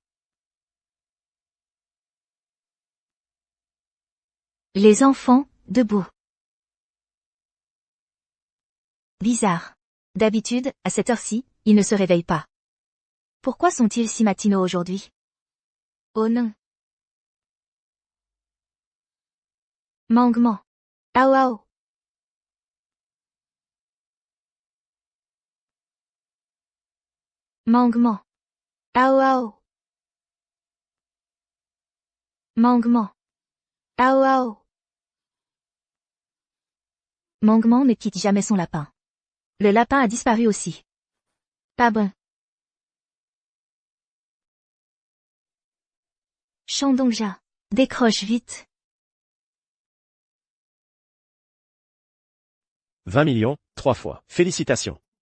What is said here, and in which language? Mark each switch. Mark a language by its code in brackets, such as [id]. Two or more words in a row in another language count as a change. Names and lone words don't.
[fr] Les enfants, debout. Bizarre. D'habitude, à cette heure-ci, ils ne se réveillent pas. Pourquoi sont-ils si matinaux aujourd'hui? Oh non. Manquement. Ao ao. Manquement. Ao ao. Manquement. Ao ao. Manquement ne quitte jamais son lapin. Le lapin a disparu aussi. Pas bon. Shandongja. Décroche vite. 20 millions, 3 fois. Félicitations.